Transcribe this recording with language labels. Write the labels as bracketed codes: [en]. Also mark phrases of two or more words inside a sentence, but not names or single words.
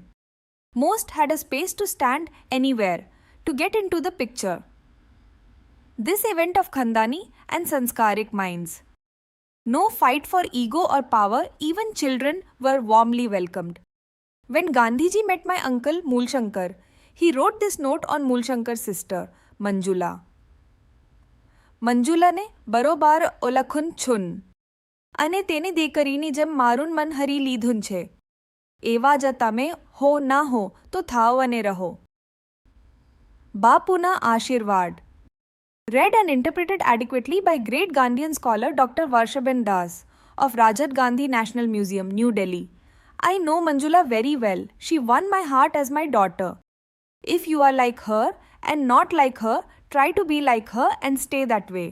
[en] Most had a space to stand anywhere to get into the picture. This event of Khandani and Sanskarik minds. No fight for ego or power, even children were warmly welcomed. When Gandhiji met my uncle Moolshankar, he wrote this note on Moolshankar's sister, Manjula. [gu] Manjula ને બરાબર ઓળખું છું. અને તેને દેકરીની જેમ મારું મન હરી લીધું છે. એવા જ તમે હો ના હો તો થાઓ અને રહો. બાપુના આશીર્વાદ. [en] Read and interpreted adequately by great Gandhian scholar Dr. Varshaben Das of Rajiv Gandhi National Museum, New Delhi. I know Manjula very well. She won my heart as my daughter. If you are like her and not like her, try to be like her and stay that way.